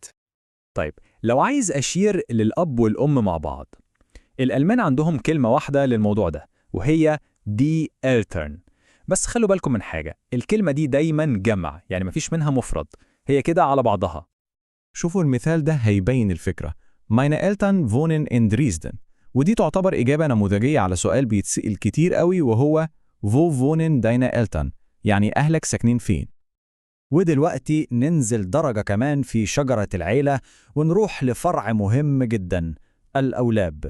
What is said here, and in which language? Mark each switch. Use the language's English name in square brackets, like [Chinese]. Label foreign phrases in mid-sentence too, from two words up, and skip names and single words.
[Arabic] طيب لو عايز أشير للأب والأم مع بعض، الألمان عندهم كلمة واحدة للموضوع ده، وهي دي Eltern. بس خلوا بالكم من حاجة، الكلمة دي دايما جمع، يعني مفيش منها مفرد، هي كده على بعضها. شوفوا المثال ده هيبين الفكرة. [German] Meine Eltern wohnen in Dresden. [Arabic] ودي تعتبر إجابة نموذجية على سؤال بيتسأل كتير قوي، وهو [German] Wo wohnen deine Eltern؟ [Arabic] يعني أهلك ساكنين فين؟ ودلوقتي ننزل درجة كمان في شجرة العيلة، ونروح لفرع مهم جدا، الأولاد.